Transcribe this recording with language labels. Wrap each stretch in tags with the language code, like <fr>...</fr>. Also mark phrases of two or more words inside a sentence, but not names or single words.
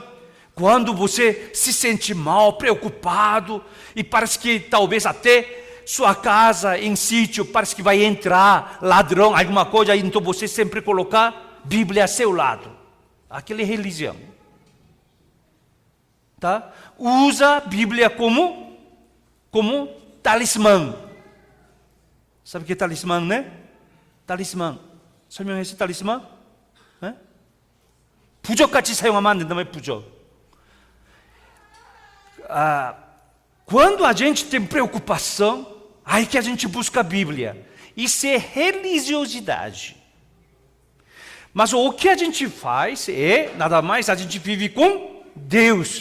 <pt>Quando você se sente mal, preocupado, e parece que talvez até sua casa em sítio, parece que vai entrar ladrão, alguma coisa, então você sempre colocar Bíblia a seu lado. Aquela é religião. Tá? Usa a Bíblia como talismã. Sabe o que é talismã, né? Talismã.</pt> <ko>설명했어요, talismã? 네? 부적같이 사용하면 안 된다면 부적.</ko> <pt>Quando a gente tem preocupação, aí que a gente busca a Bíblia. Isso é religiosidade. Mas o que a gente faz é, nada mais, a gente vive com Deus.</pt>